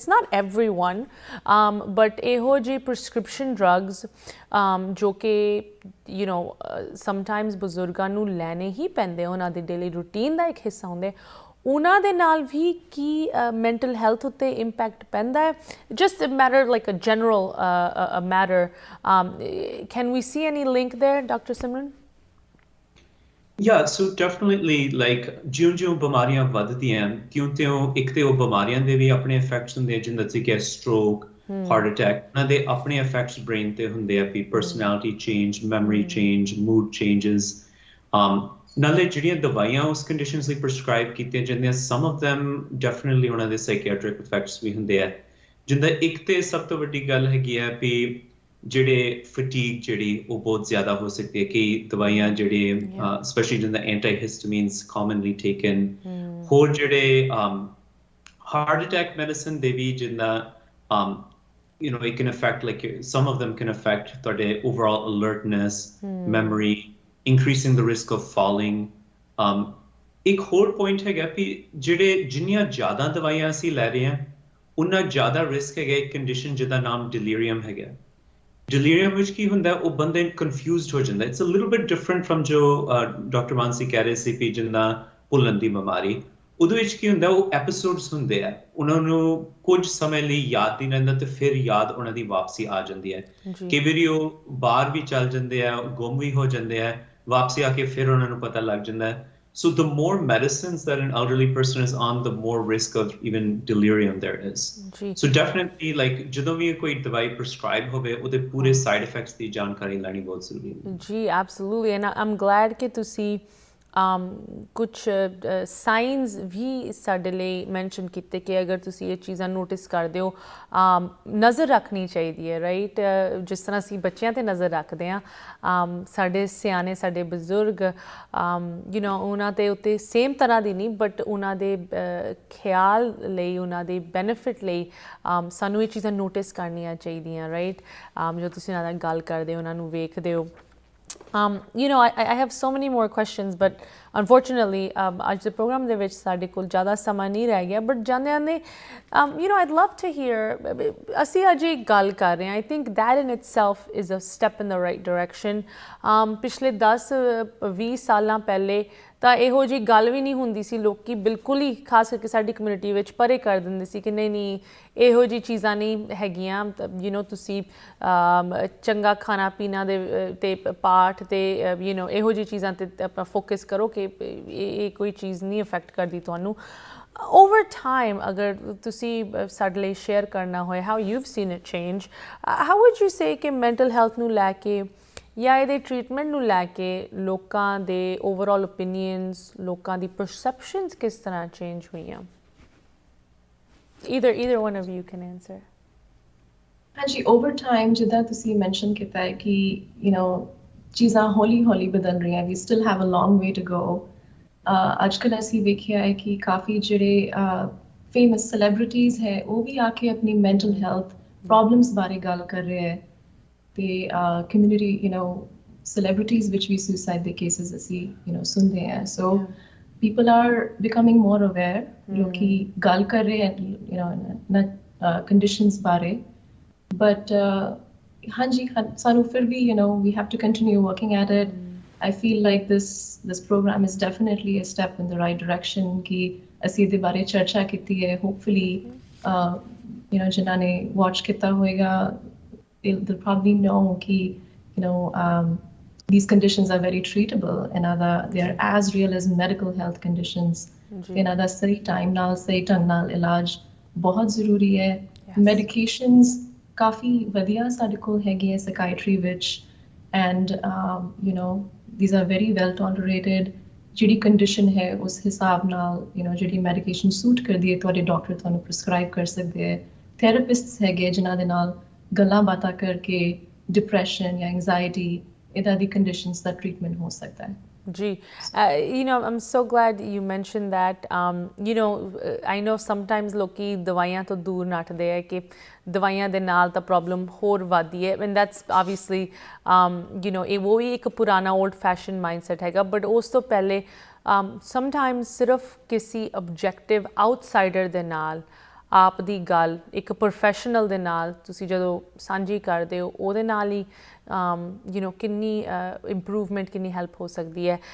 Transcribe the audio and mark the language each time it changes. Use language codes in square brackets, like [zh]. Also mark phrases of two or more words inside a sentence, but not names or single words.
[en] It's not everyone, [pa] ਬਟ ਇਹੋ ਜਿਹੀ [en] prescription drugs [pa] ਜੋ ਕਿ ਸਮਟਾਈਮਸ ਬਜ਼ੁਰਗਾਂ ਨੂੰ ਲੈਣੇ ਹੀ ਪੈਂਦੇ, ਉਹਨਾਂ ਦੇ [en] daily routine [pa] ਦਾ ਇੱਕ ਹਿੱਸਾ ਹੁੰਦੇ, ਉਹਨਾਂ ਦੇ ਨਾਲ ਵੀ ਕੀ [en] mental health [pa] ਉੱਤੇ ਇੰਪੈਕਟ ਪੈਂਦਾ ਹੈ? [en] Just matter like a general matter, can we see any link there, Doctor Simran? Yeah, so definitely like [pa] ਜਿਉਂ-ਜਿਉਂ ਬਿਮਾਰੀਆਂ ਵੱਧਦੀਆਂ ਇੱਕ ਤੇ ਉਹ ਬਿਮਾਰੀਆਂ ਦੇ ਵੀ ਆਪਣੇ ਇਫੈਕਟਸ ਹੁੰਦੇ, ਜਿੰਦਾ ਕਿ [en] stroke, heart attack, [pa] ਉਹਨਾਂ ਦੇ ਆਪਣੇ [en] effects brain [pa] ਤੇ ਹੁੰਦੇ ਆ, ਵੀ [en] personality change, memory change, mood changes. [pa] ਨਾਲੇ ਜਿਹੜੀਆਂ ਦਵਾਈਆਂ ਉਸ ਕੰਡੀਸ਼ਨਸ ਲਈ ਪ੍ਰਿਸਕ੍ਰਾਈਬ ਕੀਤੀਆਂ ਜਾਂਦੀਆਂ, [en] some of them definitely [pa] ਉਹਨਾਂ ਦੇ [en] psychiatric effects [pa] ਵੀ ਹੁੰਦੇ ਆ। ਜਿੰਦਾ ਇੱਕ ਤੇ ਸਭ ਤੋਂ ਵੱਡੀ ਗੱਲ ਹੈਗੀ ਆ ਵੀ ਜਿਹੜੇ ਫਟੀਗ ਜਿਹੜੀ ਉਹ ਬਹੁਤ ਜ਼ਿਆਦਾ ਹੋ ਸਕਦੀ ਹੈ। ਕਈ ਦਵਾਈਆਂ ਜਿਹੜੇ [en] ਸਪੈਸ਼ਲੀ ਜਿੰਦਾ antihistamines commonly taken, [pa] ਹੋਰ ਜਿਹੜੇ [en] heart attack medicine [pa] ਦੇ ਵੀ ਜਿੰਦਾ [en] it can affect, like some of them can affect ਤੁਹਾਡੇ overall alertness, memory, increasing the risk of falling. [pa] ਇੱਕ ਹੋਰ ਪੁਆਇੰਟ ਹੈਗਾ ਵੀ ਜਿੰਨੀਆਂ ਜ਼ਿਆਦਾ ਦਵਾਈਆਂ ਅਸੀਂ ਲੈ ਰਹੇ ਹਾਂ ਉਨਾ ਜ਼ਿਆਦਾ ਰਿਸਕ ਹੈਗਾ ਇੱਕ ਕੰਡੀਸ਼ਨ ਜਿਹਦਾ ਨਾਮ ਡਿਲੀਰੀਅਮ ਹੈਗਾ। ਡਿਲੀਰੀਅਮ ਵਿੱਚ ਕੀ ਹੁੰਦਾ ਉਹ ਬੰਦੇ ਕਨਫਿਊਜ਼ਡ ਹੋ ਜਾਂਦਾ। [en] It's a little bit different from [pa] ਜੋ ਡਾਕਟਰ ਮਾਨਸੀ ਕਹਿ ਰਹੇ ਸੀ ਕਿ ਜਿੰਨਾ ਭੁੱਲਣ ਦੀ ਬਿਮਾਰੀ, ਉਹਦੇ ਵਿੱਚ ਕੀ ਹੁੰਦਾ ਉਹ ਐਪੀਸੋਡਸ ਹੁੰਦੇ ਆ, ਉਹਨਾਂ ਨੂੰ ਕੁਝ ਸਮੇਂ ਲਈ ਯਾਦ ਨਹੀਂ ਰਹਿੰਦਾ ਤੇ ਫਿਰ ਯਾਦ ਉਹਨਾਂ ਦੀ ਵਾਪਸੀ ਆ ਜਾਂਦੀ ਹੈ। ਕਈ ਵਾਰੀ ਉਹ ਬਾਹਰ ਵੀ ਚੱਲ ਜਾਂਦੇ ਆ, ਗੁੰਮ ਵੀ ਹੋ ਜਾਂਦੇ ਆ, ਵਾਪਸੀ ਆ ਕੇ ਫਿਰ ਉਹਨਾਂ ਨੂੰ ਪਤਾ ਲੱਗ ਜਾਂਦਾ ਹੈ। [en] So the more medicines that an elderly person is on, the more risk of even delirium there is. So definitely, like, [pa] ਜਦੋਂ ਵੀ ਕੋਈ ਦਵਾਈ prescribe ਹੋਵੇ ਉਹਦੇ ਪੂਰੇ [en] side effects [pa] ਦੀ ਜਾਣਕਾਰੀ ਲੈਣੀ ਬਹੁਤ ਜ਼ਰੂਰੀ ਹੈ। ਜੀ [en] absolutely, and I'm glad [pa] ਕਿ ਤੁਸੀਂ ਕੁਛ ਸਾਈਨਸ ਵੀ ਸਾਡੇ ਲਈ ਮੈਂਸ਼ਨ ਕੀਤੇ ਕਿ ਅਗਰ ਤੁਸੀਂ ਇਹ ਚੀਜ਼ਾਂ ਨੋਟਿਸ ਕਰਦੇ ਹੋ ਨਜ਼ਰ ਰੱਖਣੀ ਚਾਹੀਦੀ ਹੈ, ਰਾਈਟ? ਜਿਸ ਤਰ੍ਹਾਂ ਅਸੀਂ ਬੱਚਿਆਂ 'ਤੇ ਨਜ਼ਰ ਰੱਖਦੇ ਹਾਂ, ਸਾਡੇ ਸਿਆਣੇ, ਸਾਡੇ ਬਜ਼ੁਰਗ, ਉਹਨਾਂ ਦੇ ਉੱਤੇ ਸੇਮ ਤਰ੍ਹਾਂ ਦੀ ਨਹੀਂ, ਬਟ ਉਹਨਾਂ ਦੇ ਖਿਆਲ ਲਈ, ਉਹਨਾਂ ਦੇ ਬੈਨੀਫਿਟ ਲਈ ਸਾਨੂੰ ਇਹ ਚੀਜ਼ਾਂ ਨੋਟਿਸ ਕਰਨੀਆਂ ਚਾਹੀਦੀਆਂ, ਰਾਈਟ? ਜੋ ਤੁਸੀਂ ਉਹਨਾਂ ਨਾਲ ਗੱਲ ਕਰਦੇ ਹੋ, ਉਹਨਾਂ ਨੂੰ ਵੇਖਦੇ ਹੋ। [en] I have so many more questions, but unfortunately, [pa] ਅੱਜ ਦੇ ਪ੍ਰੋਗਰਾਮ ਦੇ ਵਿੱਚ ਸਾਡੇ ਕੋਲ ਜ਼ਿਆਦਾ ਸਮਾਂ ਨਹੀਂ ਰਹਿ ਗਿਆ, ਬਟ ਜਾਂਦੇ ਜਾਂਦੇ [en] I'd love to hear, [pa] ਅਸੀਂ ਅੱਜ ਇੱਕ ਗੱਲ ਕਰ ਰਹੇ ਹਾਂ, [en] I think that in itself is a step in the right direction. [pa] ਪਿਛਲੇ 10-20 ਸਾਲਾਂ ਪਹਿਲੇ ਤਾਂ ਇਹੋ ਜਿਹੀ ਗੱਲ ਵੀ ਨਹੀਂ ਹੁੰਦੀ ਸੀ, ਲੋਕੀ ਬਿਲਕੁਲ ਹੀ ਖਾਸ ਕਰਕੇ ਸਾਡੀ ਕਮਿਊਨਿਟੀ ਵਿੱਚ ਪਰੇ ਕਰ ਦਿੰਦੇ ਸੀ ਕਿ ਨਹੀਂ ਇਹੋ ਜਿਹੀ ਚੀਜ਼ਾਂ ਨਹੀਂ ਹੈਗੀਆਂ, ਤੁਸੀਂ ਚੰਗਾ ਖਾਣਾ ਪੀਣਾ ਦੇ ਤੇ ਪਾਠ ਤੇ ਇਹੋ ਜਿਹੀ ਚੀਜ਼ਾਂ 'ਤੇ ਆਪਾਂ ਫੋਕਸ ਕਰੋ ਕਿ ਇਹ ਕੋਈ ਚੀਜ਼ ਨਹੀਂ ਅਫੈਕਟ ਕਰਦੀ ਤੁਹਾਨੂੰ। [en] Over time, [pa] ਅਗਰ ਤੁਸੀਂ ਸਾਡੇ ਲਈ ਸ਼ੇਅਰ ਕਰਨਾ ਹੋਏ [en] how you've seen it change, how would you say [pa] ਕਿ [en] mental health [pa] ਨੂੰ ਲੈ ਕੇ ਜਾਂ ਇਹਦੇ ਟ੍ਰੀਟਮੈਂਟ ਨੂੰ ਲੈ ਕੇ ਲੋਕਾਂ ਦੇ [en] overall opinions, [pa] ਲੋਕਾਂ ਦੀ ਪਰਸੈਪਸ਼ਨਸ ਕਿਸ ਤਰ੍ਹਾਂ ਚੇਂਜ ਹੋਈਆਂ? [en] Either one of you can answer. [pa] ਹਾਂਜੀ, [en] over time [pa] ਜਿੱਦਾਂ ਤੁਸੀਂ ਮੈਂਸ਼ਨ ਕੀਤਾ ਹੈ ਕਿ ਚੀਜ਼ਾਂ ਹੌਲੀ ਹੌਲੀ ਬਦਲ ਰਹੀਆਂ, [en] we still have a long way to go. [pa] ਅੱਜ ਕੱਲ੍ਹ ਅਸੀਂ ਵੇਖਿਆ ਹੈ ਕਿ ਕਾਫੀ ਜਿਹੜੇ [en] famous celebrities [pa] ਹੈ ਉਹ ਵੀ ਆ ਕੇ ਆਪਣੀ [en] mental health problems [pa] ਬਾਰੇ ਗੱਲ ਕਰ ਰਹੇ ਹੈ, ਤੇ ਕਮਿਊਨਿਟੀ [en] celebrities which we suicide the cases [pa] ਅਸੀਂ ਸੁਣਦੇ ਹਾਂ। [en] So people are becoming more aware, [pa] ਲੋਕੀ ਗੱਲ ਕਰ ਰਹੇ ਹਨ conditions ਬਾਰੇ, but ਹਾਂਜੀ ਸਾਨੂੰ ਫਿਰ ਵੀ [en] we have to continue working at it. I feel like this program is definitely a step in the right direction [pa] ਕਿ ਅਸੀਂ ਇਹਦੇ ਬਾਰੇ ਚਰਚਾ ਕੀਤੀ ਹੈ। [en] hopefully [pa] ਜਿਨ੍ਹਾਂ ਨੇ [en] watch [pa] ਕੀਤਾ ਹੋਏਗਾ [en] they'll probably know ਕਿ these conditions are very treatable and they are as real as medical health conditions. [pa] ਇਹਨਾਂ ਦਾ ਸਹੀ ਟਾਈਮ ਨਾਲ ਸਹੀ ਢੰਗ ਨਾਲ ਇਲਾਜ ਬਹੁਤ ਜ਼ਰੂਰੀ ਹੈ। medications ਕਾਫੀ ਵਧੀਆ ਸਾਡੇ ਕੋਲ ਹੈਗੇ ਹੈ ਸਾਈਕਾਇਟਰੀ ਵਿੱਚ, [en] and these are very well tolerated. [pa] ਜਿਹੜੀ ਕੰਡੀਸ਼ਨ ਹੈ ਉਸ ਹਿਸਾਬ ਨਾਲ ਜਿਹੜੀ [en] medication suit [pa] ਕਰਦੀ ਹੈ ਤੁਹਾਡੇ ਡਾਕਟਰ ਤੁਹਾਨੂੰ ਪ੍ਰਸਕ੍ਰਾਈਬ ਕਰ ਸਕਦੇ ਹੈ। ਥੈਰੇਪਿਸਟਸ ਹੈਗੇ ਜਿਨ੍ਹਾਂ ਦੇ ਨਾਲ ਗੱਲਾਂ ਬਾਤਾਂ ਕਰਕੇ ਡਿਪਰੈਸ਼ਨ ਜਾਂ ਐਂਜ਼ਾਈਟੀ ਇੱਦਾਂ ਦੀ ਕੰਡੀਸ਼ਨਸ ਦਾ ਟ੍ਰੀਟਮੈਂਟ ਹੋ ਸਕਦਾ ਹੈ। [en] Ji, I'm so glad you mentioned that. I know sometimes [pa] ਲੋਕੀ ਦਵਾਈਆਂ ਤੋਂ ਦੂਰ ਨੱਠਦੇ ਹੈ ਕਿ ਦਵਾਈਆਂ ਦੇ ਨਾਲ ਤਾਂ ਪ੍ਰੋਬਲਮ ਹੋਰ ਵੱਧਦੀ ਹੈ, [en] and that's obviously [pa] ਇਹ ਉਹ ਵੀ ਇੱਕ ਪੁਰਾਣਾ [en] old fashioned mindset [pa] ਹੈਗਾ, but ਉਸ ਤੋਂ ਪਹਿਲੇ sometimes ਸਿਰਫ ਕਿਸੇ [en] objective outsider [pa] ਦੇ ਨਾਲ ਆਪ ਦੀ ਗੱਲ ਇੱਕ ਪ੍ਰੋਫੈਸ਼ਨਲ ਦੇ ਨਾਲ ਤੁਸੀਂ ਜਦੋਂ ਸਾਂਝੀ ਕਰਦੇ ਹੋ ਉਹਦੇ ਨਾਲ ਹੀ ਕਿੰਨੀ ਇੰਪਰੂਵਮੈਂਟ, ਕਿੰਨੀ ਹੈਲਪ ਹੋ ਸਕਦੀ ਹੈ।